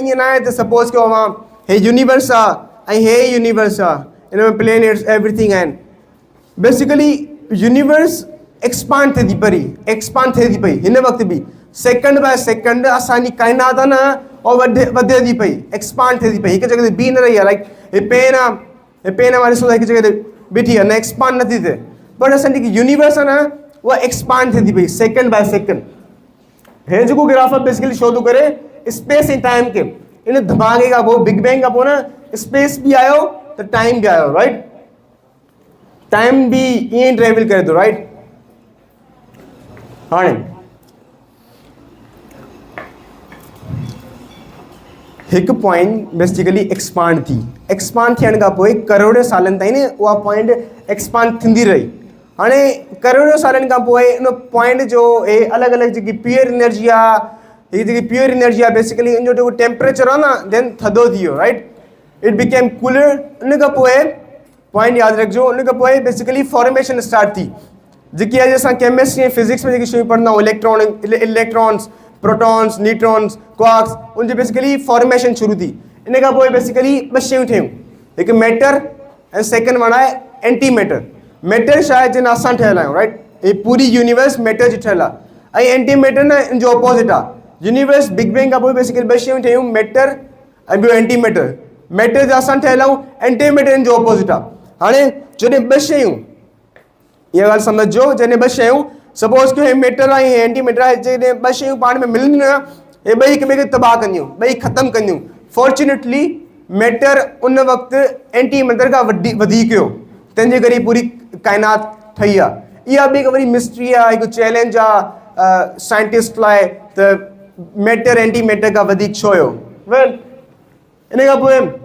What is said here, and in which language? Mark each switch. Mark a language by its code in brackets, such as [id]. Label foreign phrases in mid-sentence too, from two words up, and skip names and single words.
[sd] ईअं न आहे त सपोज़ कयो मां हे यूनिवर्स आहे ऐं हे यूनिवर्स आहे हिन में [en] planets everything [sd] आहिनि [en] basically universe expand [sd] थिए थी पई हिन वक़्तु बि [en] second by second [sd] असांजी काइनात आहे न उहा वधे थी पई एक्सपांड थिए थी पई हिकु जॻह ते बीह न रही आहे लाइक हे पेन आहे वारी ॾिसो हिकु जॻह ते बीठी आहे न एक्सपांड नथी थिए बट असांजी जेकी यूनिवर्स आहे न उहा एक्सपांड थिए थी पई [en] second by second [sd] हे जेको ग्राफ आहे [en] basically show [sd] थो करे स्पेस ऐं टाइम खे इन धमाके खां पोइ [en] Big Bang [sd] खां पोइ न स्पेस बि आयो त टाइम बि आयो राइट टाइम बि ईअं ई ट्रेवल करे थो राइट हाणे हिकु [en] point basically expand [sd] थियण खां पोइ करोड़े सालनि ताईं न उहा पॉइंट एक्सपांड थींदी रही हाणे करोड़े सालनि खां पोइ उन पॉइंट जो हे अलॻि अलॻि जेकी [en] pure energy [sd] आहे हीअ जेकी [en] pure energy [sd] आहे बेसिकली इन जो जेको टेम्परेचर आहे न देन थधो थी वियो [en] right it became cooler [sd] उन खां पोइ पॉइंट यादि रखिजो उन खां पोइ [en] basically formation start [sd] थी जेकी अॼु असां केमिस्ट्री ऐं फिज़िक्स में जेकी शयूं पढ़ंदा आहियूं [en] electrons protons neutrons quarks [sd] उनजी [en] basically formation [sd] शुरू थी इन खां पोइ बेसिकली ॿ शयूं ठहियूं हिकु मैटर ऐं [en] second one [sd] आहे [en] anti matter [sd] छा आहे जिन असां ठहियल आहियूं राइट ही पूरी यूनिवर्स मैटर जी ठहियल आहे ऐं [en] anti matter [sd] न इन जो ऑपोज़िट आहे यूनिवर्स [en] Big Bang [sd] खां पोइ बेसिकली ॿ शयूं ठहियूं मैटर ऐं ॿियो [en] anti matter [sd] जा असां ठहियल आहियूं [en] anti matter [sd] इन जो ऑपोज़िट आहे हाणे जॾहिं ॿ शयूं इहा ॻाल्हि सम्झो जॾहिं ॿ शयूं सपोज़ कयो हे मैटर आहे हे [en] anti matter [sd] आहे जॾहिं ॿ शयूं पाण में मिलंदियूं न हे ॿई हिक ॿिए खे तबाह कंदियूं ॿई ख़तमु कंदियूं [en] fortunately matter [sd] उन वक़्तु [en] anti matter [sd] खां वधीक हुयो तंहिंजे करे पूरी काइनात ठही आहे इहा बि हिकु वॾी मिस्ट्री आहे हिकु चैलेंज आहे साइंटिस्ट लाइ त [en] matter anti matter [sd] खां वधीक छो हुयो वेल इन खां पोइ